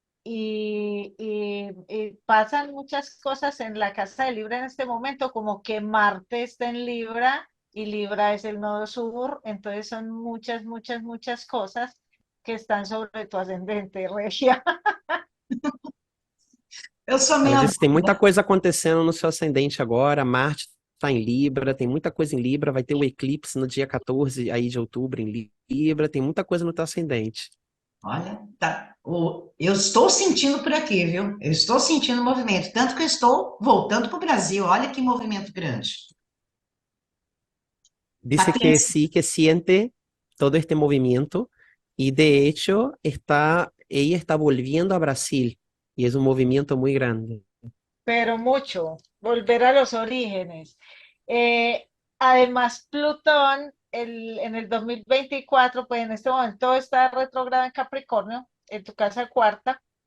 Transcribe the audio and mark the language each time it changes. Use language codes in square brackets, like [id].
[es] Y pasan muchas cosas en la casa de Libra en este momento, como que Marte está en Libra y Libra es el nodo sur, entonces son muchas, muchas, muchas cosas que están sobre tu ascendente, Regia. [pt] Eu sou É. meio Ela disse que tem muita doida. coisa acontecendo no seu ascendente agora. Marte está em Libra, tem muita coisa em Libra. Vai ter o eclipse no dia 14 aí de outubro em Libra. Tem muita coisa no teu ascendente. Olha, tá. Eu estou sentindo por aqui, viu? Eu estou sentindo movimento. Tanto que eu estou voltando para o Brasil. Olha que movimento grande. [es] Dice que Patrícia, sí, que siente todo este movimiento y de hecho ella está volviendo a Brasil y es un movimiento muy grande. Pero mucho, volver a los orígenes. Eh, Además, Plutón en el 2024, pues en este momento está retrógrado en Capricornio, en tu casa cuarta.